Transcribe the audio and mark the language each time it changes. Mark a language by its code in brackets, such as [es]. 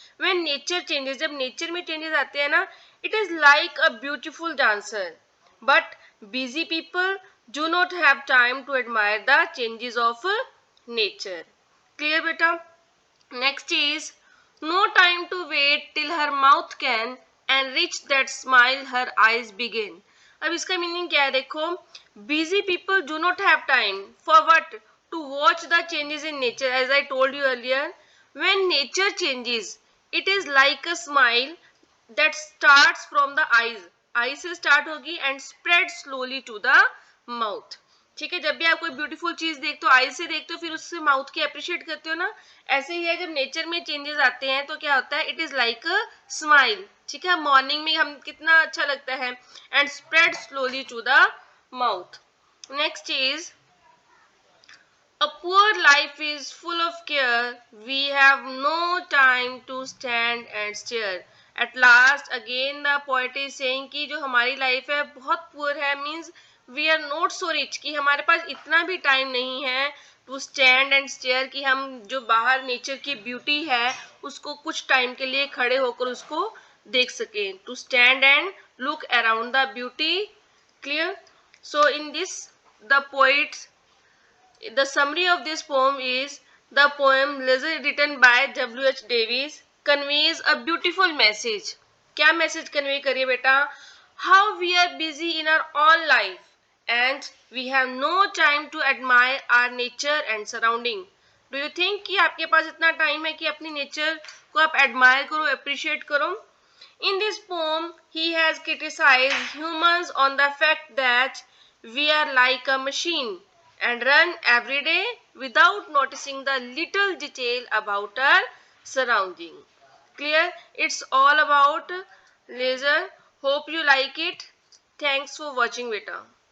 [en] When nature changes, [hi] जब nature में changes आते हैं ना, [en] It is like a beautiful dancer. But busy people do not have time to admire the changes of nature. Clear बेटा. Next is, no time to wait till her mouth can enrich that smile her eyes begin. [hi] अब इसका meaning क्या है देखो, [en] busy people do not have time for what, to watch the changes in nature. As I told you earlier, when nature changes, it is like a smile that starts from the eyes से start होगी and spread slowly to the mouth. [hi] ठीक है, जब भी आप कोई beautiful चीज देखते हो आईज से देखते हो, फिर उससे माउथ की अप्रिशिएट करते हो ना, ऐसे ही है जब नेचर में चेंजेस आते हैं तो क्या होता है, [en] It is like a smile. [hi] ठीक है, मॉर्निंग में हम कितना अच्छा लगता है, [en] And spread slowly to the mouth. Next is, a poor life is full of care. We have no time to stand and stare. At last again the poet is saying [hi] कि जो हमारी life है बहुत poor है, [en] means we are not so rich, [hi] कि हमारे पास इतना भी टाइम नहीं है [en] to stand and stare, [hi] कि हम जो बाहर नेचर की ब्यूटी है उसको कुछ टाइम के लिए खड़े होकर उसको देख सकें. [en] To stand and look around the beauty. Clear. So in this, the summary of this poem is, the poem Leisure written by W.H. Davies conveys a beautiful message. [hi] क्या मैसेज कन्वे करिए बेटा, [en] how we are busy in our own life and we have no time to admire our nature and surrounding. Do you think [hi] कि आपके पास इतना time है कि अपनी nature को आप एडमायर करो, अप्रिशिएट करो. [en] In this poem, he has criticized humans on the fact that we are like a machine and run every day without noticing the little detail about our surrounding. Clear? It's all about leisure. Hope you like it. Thanks for watching, beta.